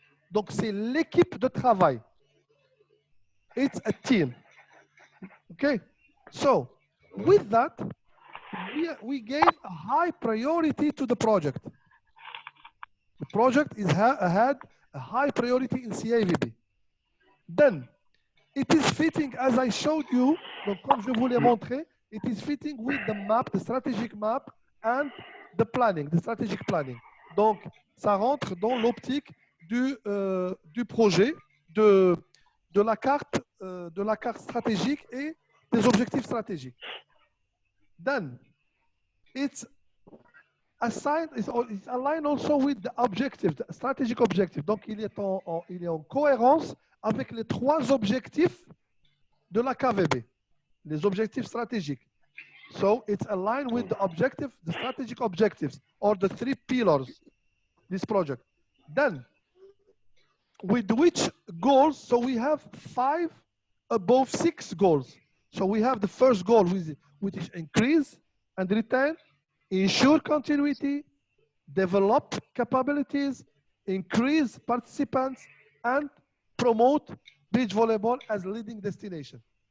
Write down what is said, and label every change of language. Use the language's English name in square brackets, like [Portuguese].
[French] Donc c'est l'équipe de travail. [English] It's a team. Okay. So with that, we gave a high priority to the project. The project had a high priority in CAVB. Then it is fitting, as I showed you, [French] donc comme je vous l'ai montré, [English] it is fitting with the map, the strategic map, and the planning, the strategic planning. [French] Donc, ça rentre dans l'optique du projet, de la carte stratégique et des objectifs stratégiques. [English] Then, it's aligned also with the objective, the strategic objective. [French] Donc, il est en cohérence avec les 3 objectifs de la KVB, les objectifs stratégiques. [English] So it's aligned with the objective, the strategic objectives, or the 3 pillars, this project. Then, with which goals? So we have 5 above 6 goals. So we have the first goal, which is increase and retain, ensure continuity, develop capabilities, increase participants, and promote beach volleyball as leading destination.